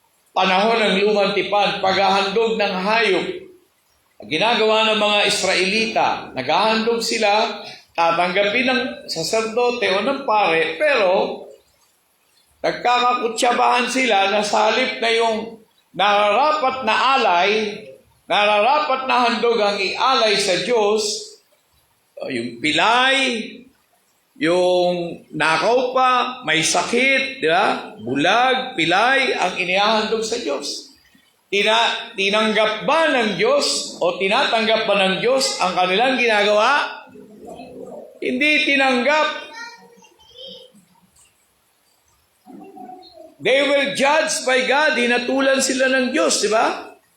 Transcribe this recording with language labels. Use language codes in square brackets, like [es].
[tl] Panahon ng lumang tipan, paghahandog ng hayop. Ginagawa ng mga Israelita, naghahandog sila, tatanggapin ng saserdote o ng pare, pero nagkakakutsabahan sila na sa halip na yung nararapat na alay, nararapat na handog ang ialay sa Diyos, yung pilay, yung nakaw pa, may sakit, di ba? Bulag, pilay, ang inihahandog sa Diyos. Tinanggap ba ng Diyos o tinatanggap ba ng Diyos ang kanilang ginagawa? Hindi tinanggap. [en] They were judged by God. [tl] Hinatulan sila ng Diyos, di ba?